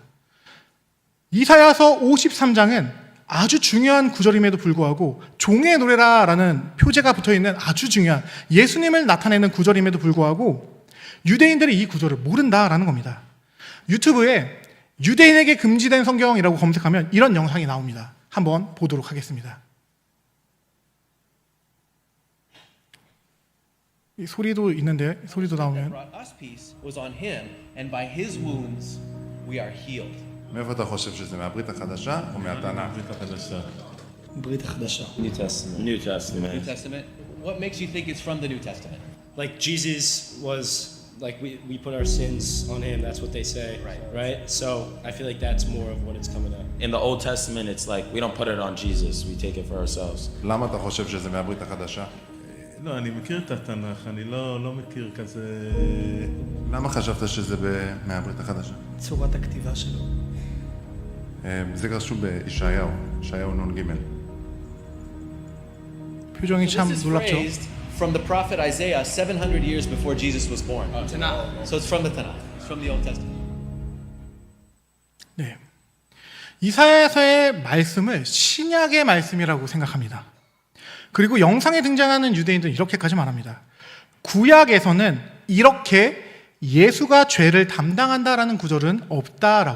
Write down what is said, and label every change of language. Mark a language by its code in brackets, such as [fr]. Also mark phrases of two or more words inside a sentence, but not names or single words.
[ko] 이사야서 53장은 아주 중요한 구절임에도 불구하고 종의 노래라라는 표제가 붙어있는 아주 중요한 예수님을 나타내는 구절임에도 불구하고 유대인들이 이 구절을 모른다라는 겁니다. 유튜브에 유대인에게 금지된 성경이라고 검색하면 이런 영상이 나옵니다. 한번 보도록 하겠습니다. 이 소리도 있는데 소리도 나오면 [he] מאיפה אתה חושב שזה? מהברית החדשה או מהתנ"ך? ברית החדשה. [en] New Testament. New Testament. New Testament. What makes you think it's from the New Testament? Like Jesus was, like we put our sins on him, that's what they say. Right? So I feel like that's more of what it's coming up. In the Old Testament, it's like we don't put it on Jesus, we take it for ourselves. [he] למה אתה חושב שזה מהברית החדשה? לא, אני מכיר את התנ"ך, אני לא מכיר כזה... למה חשבת שזה מהברית החדשה? צורת הכתיבה שלו. זה רשום בישעיהו, ישעיהו נ"ג. [ko] 표정이 [en] So [ko] 참 [en] this is [ko] 놀랍죠. [en] phrased from the prophet Isaiah 700 years before Jesus was born. So it's from the Tanakh. It's from the Old Testament. [ko] 네, 이사야서의 말씀을 신약의 말씀이라고 생각합니다. 그리고 영상에 등장하는 유대인들은 이렇게까지 말합니다. 구약에서는 이렇게 예수가 죄를 담당한다라는 구절은 없다라고.